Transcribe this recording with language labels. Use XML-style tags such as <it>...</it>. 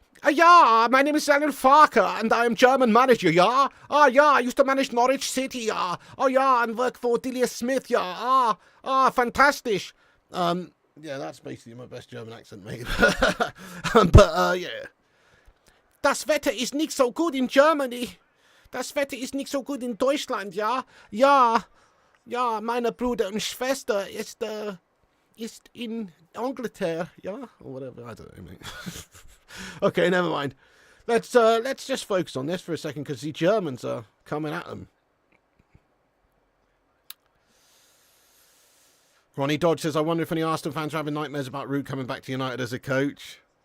<en>Yeah, my name is Daniel Farker, and I am German manager, yeah? Ah, yeah, I used to manage Norwich City, yeah? Oh, yeah, and work for Delia Smith, yeah? Fantastic. Yeah, that's basically my best German accent, mate. But, yeah.</en> <de>Das Wetter ist nicht so gut in Germany. Das Wetter ist nicht so gut in Deutschland, ja? Ja, ja, meine Bruder und Schwester ist in Angleterre, yeah?</de> <en>Or whatever, I don't know, mate. Okay, never mind. Let's just focus on this for a second, because the Germans are coming at them. Ronnie Dodge says, I wonder if any Arsenal fans are having nightmares about Root coming back to United as a coach.</en>